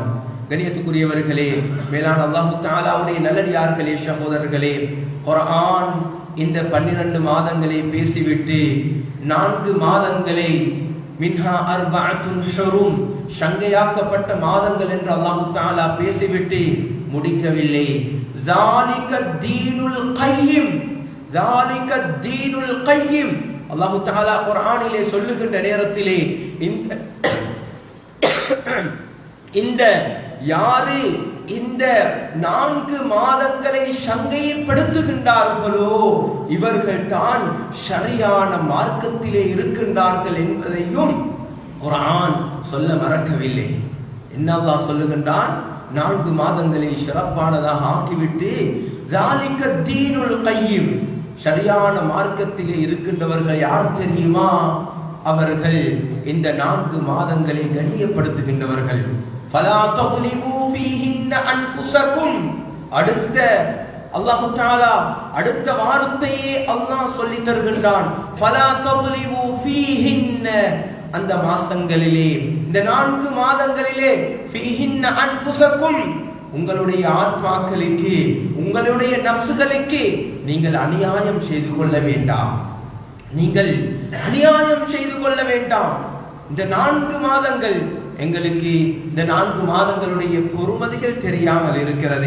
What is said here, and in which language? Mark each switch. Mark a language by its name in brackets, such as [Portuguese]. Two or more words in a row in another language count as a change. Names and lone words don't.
[Tamil] கண்ணியத்துக்குரியவர்களே, மேலான [Arabic] الله تعالى [Tamil] நல்லடியார்களே, சகோதரர்களே, குர்ஆன் இந்த 12 மாதங்களை பேசிவிட்டு 4 மாதங்களை [Arabic] منها أربعة حرم, [Tamil] சங்கையாக்கப்பட்ட மாதங்கள் என்று [Arabic] الله تعالى [Tamil] பேசிவிட்டு முடிக்கவில்லை. [Arabic] ذَلِكَ الدِّينُ الْقَيِّمُ ذَلِكَ الدِّينُ الْقَيِّمُ الله تعالى [Tamil] குர்ஆனிலே சொல்லுகின்ற நேரத்திலே இந்த யாரு இந்த 4 மாதங்களை சங்கைப்படுத்துகின்றார்களோ இவர்கள் தான் ஷரியான மார்க்கத்திலே இருக்கின்றார்கள் என்பதையும் குர்ஆன் சொல்ல மறக்கவில்லை. என்ன அல்லாஹ் சொல்லுகின்றான்? 4 மாதங்களை சிறப்பானதாக ஆக்கிவிட்டு [Arabic] ذَلِكَ الدِّينُ الْقَيِّمُ, [Tamil] ஷரியான மார்க்கத்திலே இருக்கின்றவர்கள் யார் தெரியுமா? அவர்கள் இந்த 4 மாதங்களை கண்ணியப்படுத்துகின்றவர்கள். [Arabic] فَلَا تَظْلِمُوا فِيهِنَّ أَنفُسَكُمْ. [Tamil] அடுத்த [Arabic] الله تعالى [Tamil] அடுத்த வார்த்தையே அல்லாஹ் சொல்லி தருகின்றான். [Arabic] فَلَا تَظْلِمُوا فِيهِنَّ, [Tamil] அந்த மாசங்களிலே, இந்த 4 மாதங்களிலே, [Arabic] فِيهِنَّ أَنفُسَكُمْ, [Tamil] உங்களுடைய ஆத்மாக்களுக்கு, உங்களுடைய நஃப்சுகளுக்கு நீங்கள் அநியாயம் செய்து கொள்ள வேண்டாம். நீங்கள் அநியாயம் செய்து கொள்ள வேண்டாம். இந்த 4 மாதங்கள் எங்களுக்கு, இந்த 4 மாதங்களுடைய பொறுமதிகள் தெரியாமல் இருக்கிறது.